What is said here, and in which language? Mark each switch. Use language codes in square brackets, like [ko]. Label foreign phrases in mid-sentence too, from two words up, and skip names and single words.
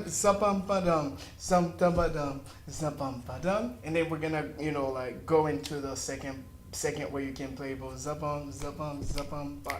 [en] Zapam padam, zampam padam, zapam padam, and then we're gonna, go into the second where you can play both zapam, zapam, zapam part.